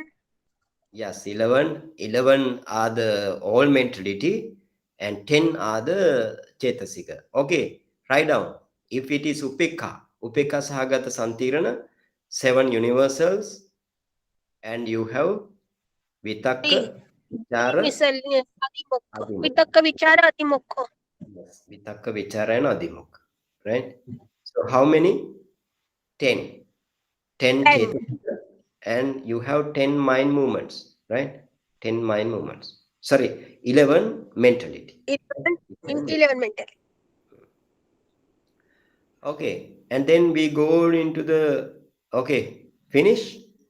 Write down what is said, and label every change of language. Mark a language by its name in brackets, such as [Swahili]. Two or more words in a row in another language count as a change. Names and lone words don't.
[English] yes, 11 are the all mentality and 10 are the Chetasika. Okay, write down. If it is [Pali] Upekka Sahagata Santirana, [English] 7 universals, and you have [Pali] Vitakka, Vichara, [English] Miscellaneous. Adhimukha. [Pali] Adhimukha. Vitakka vichara adhimukha. Yes, Vitakka, Vichara, [English] and Adhimukha, right? So how many? 10. 10 10. Chetasika, and you have 10 mind movements, right? 10 mind movements. Sorry, 11 mentality. 11 mental. Okay, and then we go into the, okay, finish.